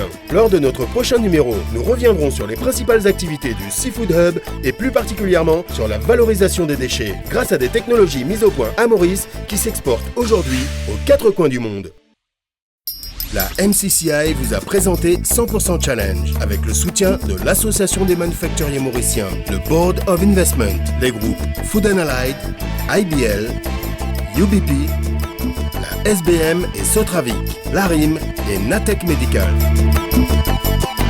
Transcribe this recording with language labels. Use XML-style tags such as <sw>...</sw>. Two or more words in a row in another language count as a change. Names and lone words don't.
<fr>Lors de notre prochain numéro, nous reviendrons sur les principales activités du Seafood Hub et plus particulièrement sur la valorisation des déchets grâce à des technologies mises au point à Maurice qui s'exportent aujourd'hui aux 4 coins du monde. La MCCI vous a présenté 100% Challenge avec le soutien de l'Association des manufacturiers mauriciens, le Board of Investment, les groupes Food and Allied, IBL, UBP, la SBM et Sotravic, l'ARIM et Natec Medical.</fr>